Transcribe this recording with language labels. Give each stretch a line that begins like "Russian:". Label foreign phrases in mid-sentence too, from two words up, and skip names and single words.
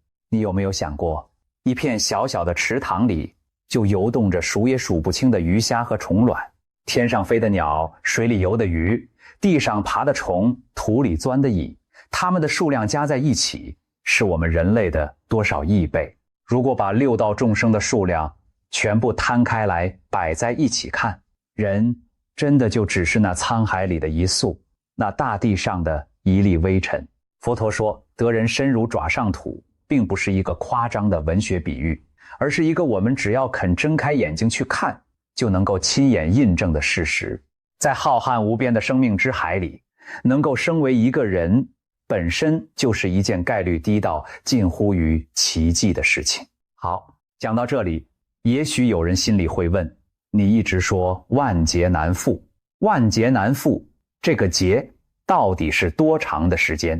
Chinese: 你有沒有想過，一片小小的池塘裡，就游動着數也數不清的魚蝦和蟲卵，天上飛的鳥，水裡游的魚，地上爬的蟲，土裡鑽的蟻，它們的數量加在一起，是我們人類的多少億倍。如果把6道众生的数量全部攤開來擺在一起看，人真的就只是那滄海裡的一粟，那大地上的一粒微塵。佛陀說，得人身如爪上土，並不是一個誇張的文學比喻，而是一個我們只要肯睜開眼睛去看，就能夠親眼印證的事實。在浩瀚無邊的生命之海裡，能夠生為一個人，本身就是一件概率低到近乎於奇蹟的事情。好，講到這裡，也許有人心裡會問， 你一直說萬劫難復，萬劫難復，這個劫到底是多長的時間？